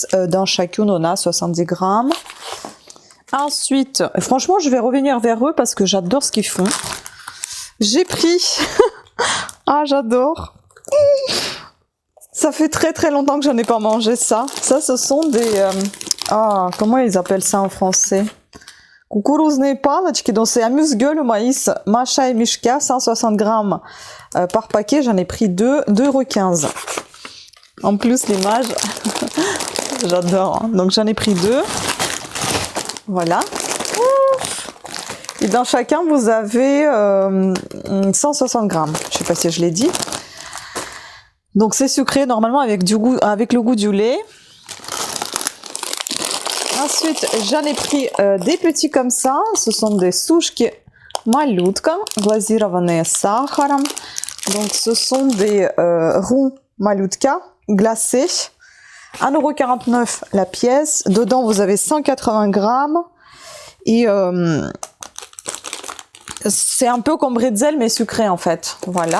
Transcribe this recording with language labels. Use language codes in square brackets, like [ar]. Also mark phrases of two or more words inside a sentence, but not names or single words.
[fr] Dans chacune, on a 70 grammes. Ensuite, franchement, je vais revenir vers eux parce que j'adore ce qu'ils font. J'ai pris... ah, j'adore. Ça fait très longtemps que j'en ai pas mangé ça. Ça, ce sont des... comment ils appellent ça en français? [ru] Кукурузные палочки, [fr] donc c'est amuse-gueule au maïs, Macha et Mishka, 160 grammes par paquet, j'en ai pris 2, 2,15 €. En plus, l'image, j'adore, hein. Donc j'en ai pris 2, voilà. Et puis dans chacun, vous avez 160 grammes. Je sais pas si je l'ai dit. Donc c'est sucré normalement avec le goût du lait. Ensuite, j'en ai pris des petits comme ça. Ce sont des [ru] сушки малютка, глазированные с сахаром. [fr] Donc ce sont des roux malutка glacés. 1,49 € la pièce. Dedans, vous avez 180 grammes. Et c'est un peu comme bretzel, mais sucré en fait. Voilà.